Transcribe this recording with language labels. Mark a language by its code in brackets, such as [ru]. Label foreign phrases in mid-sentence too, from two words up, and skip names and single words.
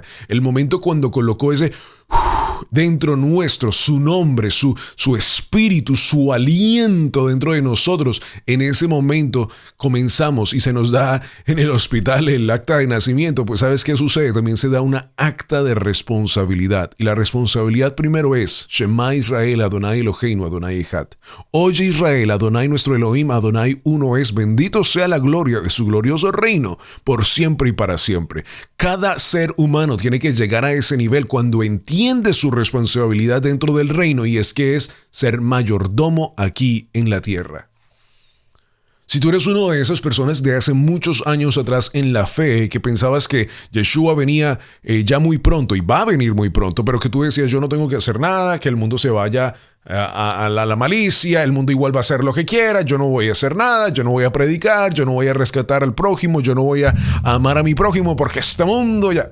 [es] El momento cuando colocó ese dentro nuestro, su nombre, su espíritu, su aliento dentro de nosotros, en ese momento comenzamos y se nos da en el hospital el acta de nacimiento. Pues ¿sabes qué sucede? También se da una acta de responsabilidad. Y la responsabilidad primero es [he] שמע ישראל אדני אלהינו אדני אחד. [es] Oye Israel, Adonai nuestro Elohim, Adonai uno es. Bendito sea la gloria de su glorioso reino por siempre y para siempre. Cada ser humano tiene que llegar a ese nivel cuando entiende su responsabilidad dentro del reino, y es que es ser mayordomo aquí en la tierra. Si tú eres una de esas personas de hace muchos años atrás en la fe, que pensabas que Yeshua venía ya muy pronto y va a venir muy pronto, pero que tú decías yo no tengo que hacer nada, que el mundo se vaya a la malicia, el mundo igual va a hacer lo que quiera, yo no voy a hacer nada, yo no voy a predicar, yo no voy a rescatar al prójimo, yo no voy a amar a mi prójimo porque este mundo ya...